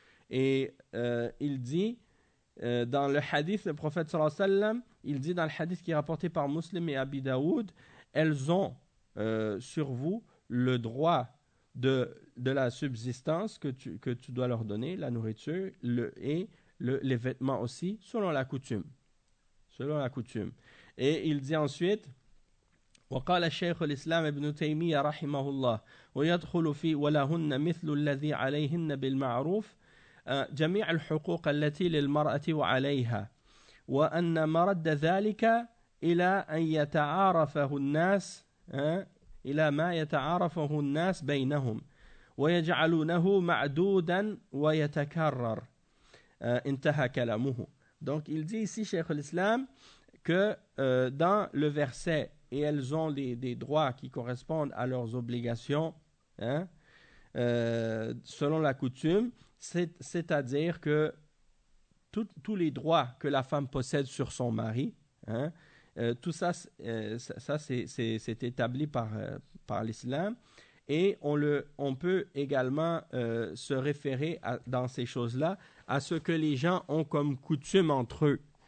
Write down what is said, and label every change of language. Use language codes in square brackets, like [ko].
[fr] Et il dit, dans le hadith, le prophète, sallallahu alayhi wa sallam, il dit dans le hadith qui est rapporté par Muslim et Abi Daoud, elles ont sur vous le droit de la subsistance que tu dois leur donner, la nourriture les vêtements aussi, selon la coutume. Selon la coutume. Et il dit ensuite, [ar] وقال الشيخ الإسلام ابن تيمية رحمه الله ويدخل في ولهن مثل الذي عليهن بالمعروف جميع الحقوق التي للمرأة وعليها وأن مرد ذلك إلى أن يتعارفه الناس إلى ما يتعارفه الناس بينهم ويجعلونه معدودا ويتكرر انتهى كلامه. [fr] Donc il dit ici, Cheikh l'Islam, que dans le verset, et elles ont des droits qui correspondent à leurs obligations, hein, selon la coutume, c'est-à-dire que tous les droits que la femme possède sur son mari, hein, tout ça, c'est établi par l'Islam, et on peut également se référer dans ces choses-là à ce que les gens ont comme coutume entre eux.